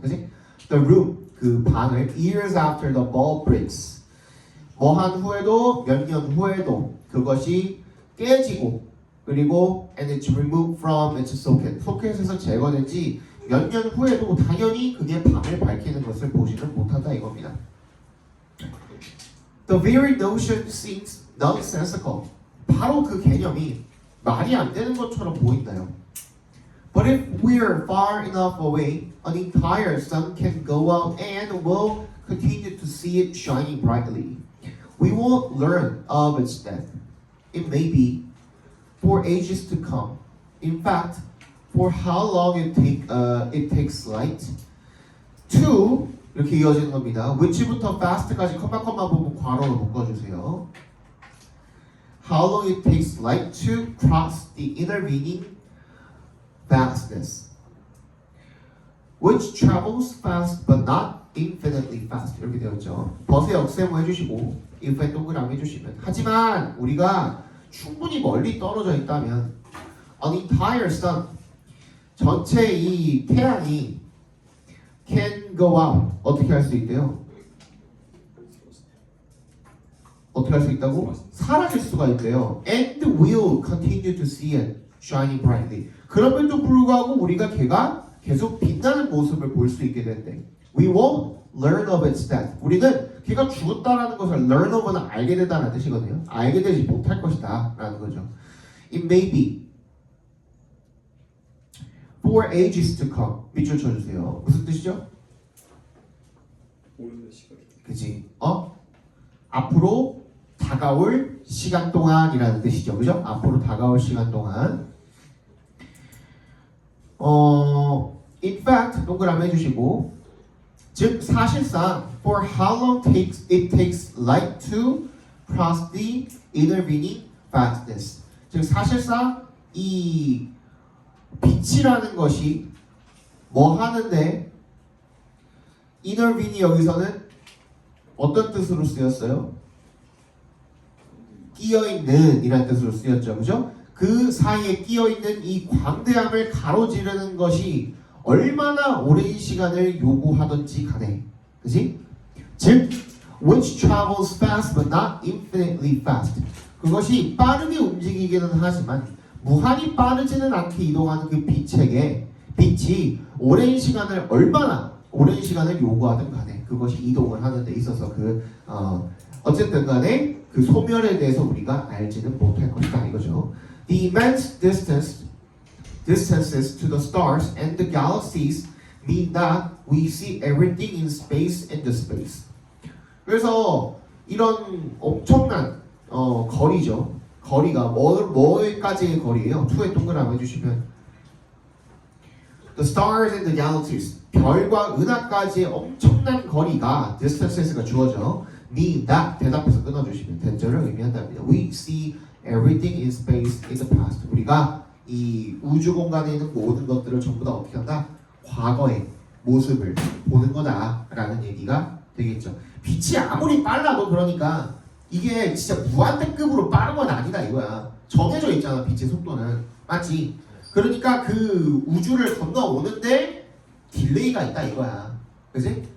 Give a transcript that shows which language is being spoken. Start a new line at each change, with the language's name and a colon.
Korean: 그치?
English: The room,
Korean: 그 방을
English: years after the bulb breaks.
Korean: 뭐 한 후에도 몇 년 후에도 그것이 깨지고 그리고
English: and it's removed from its socket.
Korean: 소켓에서 제거된 지 몇 년 후에도 당연히 그게 밤을 밝히는 것을 보지는 못한다 이겁니다.
English: The very notion seems nonsensical.
Korean: 바로 그 개념이 말이 안 되는 것처럼 보인다요.
English: But if we're far enough away, an entire sun can go out and we'll continue to see it shining brightly. We won't learn of its death. It may be for ages to come. In fact, for how long it takes light to
Korean: 이렇게 이어지는 겁니다. which부터 fast까지 컴마 보면 괄호로 묶어주세요.
English: How long it takes light to cross the intervening vastness, which travels fast but not infinitely fast.
Korean: 이렇게 되어 있죠. 벗의 역세모 해주시고 if에 동그라미 해주시면 하지만 우리가 충분히 멀리 떨어져 있다면
English: an entire sun
Korean: 전체 이 태양이
English: can go out
Korean: 어떻게 할 수 있대요? 어떻게 할 수 있다고? 사라질 수가 있대요.
English: And will continue to see it shining brightly.
Korean: 그럼에도 불구하고 우리가 걔가 계속 빛나는 모습을 볼 수 있게 된대.
English: We won't learn of its death.
Korean: 우리는 걔가 죽었다라는 것을 learn of는 알게 된다는 뜻이거든요. 알게 되지 못할 것이다 라는 거죠.
English: It may be for ages to come.
Korean: 밑줄 쳐주세요. 무슨 뜻이죠? 오랜 시간. 그치? 앞으로 다가올 시간 동안이라는 뜻이죠. 그죠? 앞으로 다가올 시간 동안.
English: In fact,
Korean: 동그라미 해주시고, 즉 사실상
English: for how long it takes light to cross the intervening vastness.
Korean: 즉 사실상 이 빛이라는 것이 뭐 하는데 intervening 여기서는 어떤 뜻으로 쓰였어요? 끼어있는 이라는 뜻으로 쓰였죠. 그죠? 그 사이에 끼어있는 이 광대함을 가로지르는 것이 얼마나 오랜 시간을 요구하든지 간에 그치? 즉
English: which travels fast but not infinitely fast
Korean: 그것이 빠르게 움직이기는 하지만 무한히 빠르지는 않게 이동하는 그 빛이 오랜 시간을 얼마나 오랜 시간을 요구하든 간에 그것이 이동을 하는 데 있어서 어쨌든 간에 그 소멸에 대해서 우리가 알지는 못할 것이다 이거죠.
English: The immense distances to the stars and the galaxies mean that we see everything in space and the space.
Korean: 그래서 이런 엄청난 거리죠. 거리가 뭐까지의 거리예요? 2에 동그라미 해주시면
English: The stars and the galaxies
Korean: 별과 은하까지의 엄청난 거리가 distances가 주어져 mean that 대답해서 끊어주시면 된절을 의미한답니다.
English: We see everything in space in the past.
Korean: 우리가 이 우주 공간에 있는 모든 것들을 전부 다 어떻게 한다? 과거의 모습을 보는 거다라는 얘기가 되겠죠. 빛이 아무리 빨라도 그러니까 이게 진짜 무한대급으로 빠른 건 아니다 이거야. 정해져 있잖아 빛의 속도는. 맞지? 그러니까 그 우주를 건너오는데 딜레이가 있다 이거야. 그지?